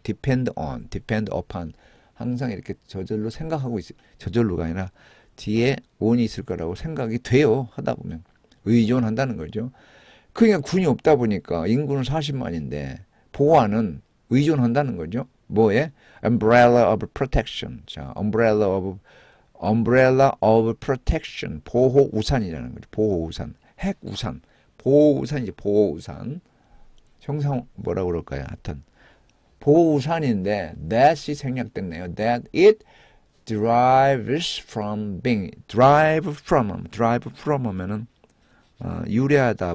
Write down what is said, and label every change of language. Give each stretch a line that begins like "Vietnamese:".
English: depend upon.
Korean: 항상 이렇게 저절로 생각하고 저절로가 아니라 뒤에 on이 있을 거라고 생각이 돼요. 하다 보면. 의존한다는 거죠. 그러니까 군이 없다 보니까 인구는 40만인데 보안은 의존한다는 거죠. 뭐에?
English: Umbrella of protection. 자, umbrella of protection.
Korean: 보호 우산이라는 거죠. 보호 우산. 핵 우산. 보호 우산이지. 보호 우산. 형상 뭐라고 그럴까요? 하여튼 보호 우산인데 that이 생략됐네요.
English: That it derives from being. drive from
Korean: 하면은 유래하다.